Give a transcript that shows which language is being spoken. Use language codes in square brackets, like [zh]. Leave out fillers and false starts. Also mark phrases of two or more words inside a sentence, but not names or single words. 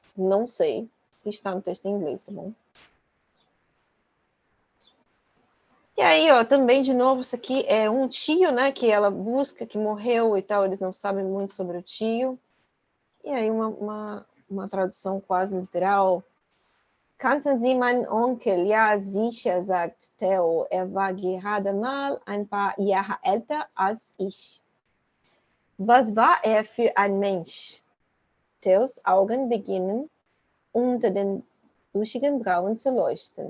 [pt] Não sei se está no texto em inglês, tá bom? E aí, ó, também, de novo, isso aqui é um tio, né, que ela busca, que morreu e tal, eles não sabem muito sobre o tio. E aí, uma tradução quase literal. [de] Kannten Sie meinen Onkel? Ja, sicher, sagt Theo. War gerade mal ein paar Jahre älter als ich. Was war für ein Mensch? Theos Augen beginnen unter den buschigen Brauen zu leuchten.